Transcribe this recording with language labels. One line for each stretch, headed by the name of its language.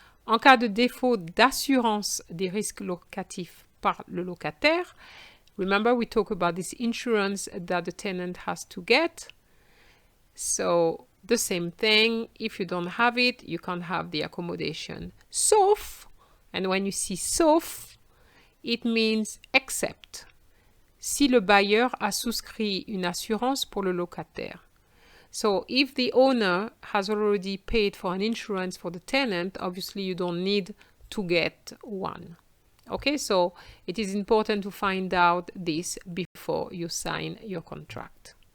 French: En cas de défaut d'assurance des risques locatifs par le locataire, remember we talk about this insurance that the tenant has to get.
English: So the same thing, if you don't have it, you can't have the accommodation. Sauf, and when you see sauf, it means except.
French: Si le bailleur a souscrit une assurance pour le locataire.
English: So if the owner has already paid for an insurance for the tenant, obviously you don't need to get one. Okay, so it is important to find out this before you sign your contract.